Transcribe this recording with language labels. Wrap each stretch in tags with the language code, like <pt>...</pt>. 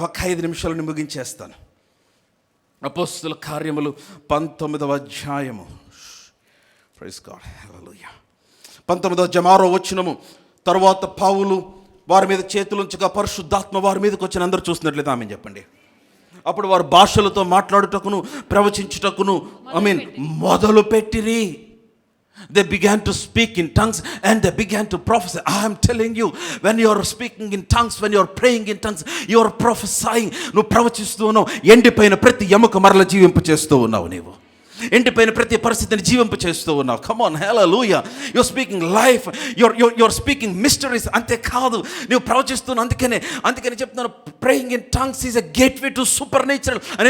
<te>ఒక 5 నిమిషాలను ముగించేస్తాను. అపోస్తల కార్యములు 19వ అధ్యాయము. ప్రైజ్ గాడ్, హల్లెలూయా. 19వ అధ్యాయం 6వ వచనము. తర్వాత పౌలు వారి మీద చేతులుంచగా పరిశుద్ధాత్మ వారి మీదకి వచ్చిన అందరూ చూస్తున్నట్లయితే ఆమె చెప్పండి. అప్పుడు వారు భాషలతో మాట్లాడుటకును ప్రవచించుటకును మొదలు పెట్టిరి.</te> <en>They began to speak in tongues and they began to prophesy. I am telling you, when you are speaking in tongues, when you are praying in tongues, you are prophesying.</en> <te>నువ్వు ప్రవచిస్తూ ఉన్నావు. ఎండిపోయిన ప్రతి ఎముక మరల జీవింపచేస్తూ ఉన్నావు. నీవు ఎండిపోయిన ప్రతి పరిస్థితిని జీవింప చేస్తూ ఉన్నావు.</te> <en>come on,</en> <te>hallelujah.</te> <en>Your speaking life, your speaking mysteries.</en> <te>అంతే కాదు, నువ్వు ప్రవచిస్తున్నావు. అందుకని చెప్తున్నాను,</te> <en>praying in tongues is a gateway to supernatural</en> <te>అని.</te>